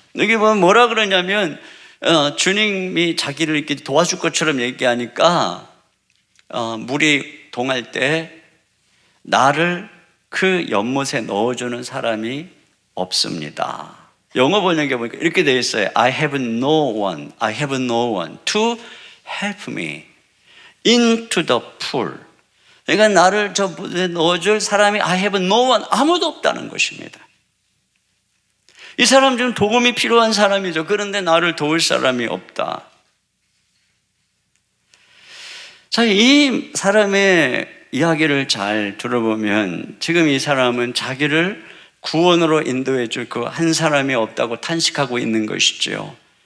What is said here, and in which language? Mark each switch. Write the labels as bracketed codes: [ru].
[ko] 여기 보면 뭐라 그러냐면 주님이 자기를 이렇게 도와줄 것처럼 얘기하니까 물이 동할 때 나를 그 연못에 넣어주는 사람이 없습니다. 영어 번역에 보니까 이렇게 되어 있어요. [en] I have no one to help me into the pool. [ko] 그러니까 나를 저 물에 넣어줄 사람이 [en] I have no one, [ko] 아무도 없다는 것입니다. 이 사람 좀 도움이 필요한 사람이죠. 그런데 나를 도울 사람이 없다. 자, 이 사람의 이야기를 잘 들어보면 지금 이 사람은 자기를 구원으로 인도해 줄 그 한 사람이 없다고 탄식하고 있는 것이죠.